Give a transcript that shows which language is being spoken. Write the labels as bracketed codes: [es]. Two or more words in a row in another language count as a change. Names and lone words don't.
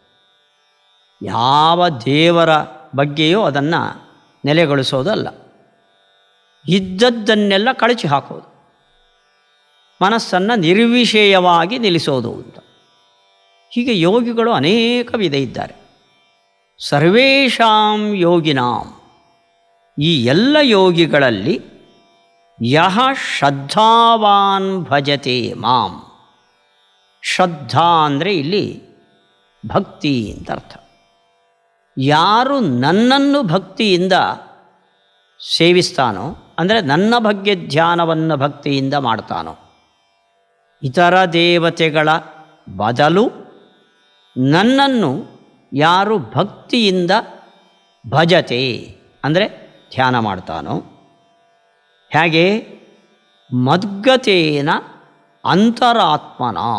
[kn] ಯಾವ ದೇವರ ಬಗ್ಗೆಯೂ ಅದನ್ನು ನೆಲೆಗೊಳಿಸೋದಲ್ಲ, ಇದ್ದದ್ದನ್ನೆಲ್ಲ ಕಳಚಿ ಹಾಕೋದು, ಮನಸ್ಸನ್ನು ನಿರ್ವಿಷಯವಾಗಿ ನಿಲ್ಲಿಸೋದು ಅಂತ. ಹೀಗೆ ಯೋಗಿಗಳು ಅನೇಕ ವಿಧ ಇದ್ದಾರೆ. [sa] ಸರ್ವೇಷಾಂ ಯೋಗಿನಾಂ, [kn] ಈ ಎಲ್ಲ ಯೋಗಿಗಳಲ್ಲಿ [sa] ಯಹ ಶ್ರದ್ಧಾವಾನ್ ಭಜತೆ ಮಾಂ. [kn] ಶ್ರದ್ಧಾ ಅಂದರೆ ಇಲ್ಲಿ ಭಕ್ತಿ ಅಂತ ಅರ್ಥ. ಯಾರು ನನ್ನನ್ನು ಭಕ್ತಿಯಿಂದ ಸೇವಿಸ್ತಾನೋ, ಅಂದರೆ ನನ್ನ ಬಗ್ಗೆ ಧ್ಯಾನವನ್ನು ಭಕ್ತಿಯಿಂದ ಮಾಡ್ತಾನೋ, ಇತರ ದೇವತೆಗಳ ಬದಲು ನನ್ನನ್ನು ಯಾರು ಭಕ್ತಿಯಿಂದ ಭಜತೆ ಅಂದರೆ ಧ್ಯಾನ ಮಾಡ್ತಾನೋ, ಹೇಗೆ [sa] ಮದ್ಗತೇನ ಅಂತರಾತ್ಮನ.